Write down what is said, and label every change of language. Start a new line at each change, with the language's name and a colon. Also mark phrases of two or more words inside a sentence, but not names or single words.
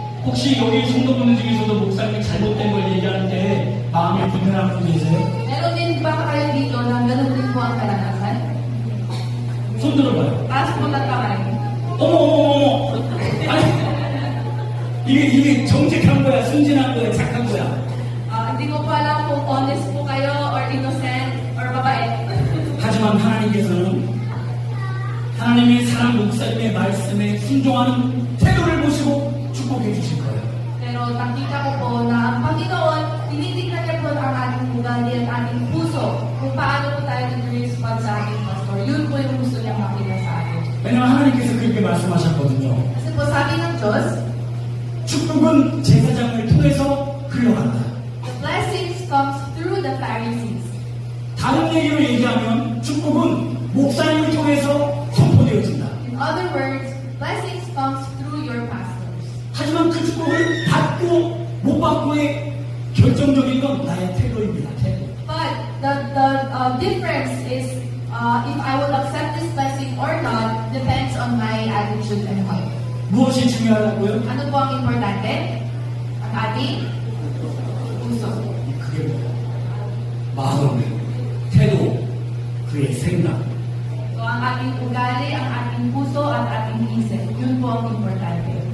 Korean: 혹시 여기 성도분들 중에서도 목사님이 잘못된 걸 얘기할 때 마음이 불편한 분 계세요?
Filipino: Meron din ba kayo dito na ganun din po ang karanasan?
Korean: 손 들어봐요.
Filipino: Taas po ng kamay.
Korean: 어머. 아니, 이게 정직한 거야, 순진한 거야, 착한 거야.
Filipino: Hindi ko po alam kung honest po kayo
English: or innocent or
Filipino: mabait.
Korean: 하지만 하나님께서는 하나님의 사랑 목사님의 말씀에 순종하는 태도를 보시고 축복해 주실 거예요.
Filipino: Pero nakita ko po na ang Panginoon, tinitignan niya po ang ating ugali at ating puso kung paano po tayo nag-respond sa ating pastor. Yun po yung gusto niya makita sa atin.
Korean: 왜냐하면 하나님께서 그렇게 말씀하셨거든요.
Filipino: Kasi po sabi ng Diyos,
Korean: 축복은 제사장을 통해서 흘러간다.
English: the blessings comes through the Pharisees.
Korean: 다른 얘기로 얘기하면 축복은 목사님을 통해서 선포되어진다.
English: In other words, blessings comes through your pastors.
Korean: 하지만 그 축복을 받고 못 받고의 결정적인 건 나의 태도입니다. 태도.
English: But the difference is if I will accept this blessing or not depends on my attitude and heart.
Korean: 무엇이 중요하다고요?
Filipino: Ano po ang importante? Ang ating puso.
Korean: 그게 뭐야? 마음, 태도, 그의 생각.
Filipino: So ang ating ugali, ang ating puso, at ating isip. Yun po ang importante.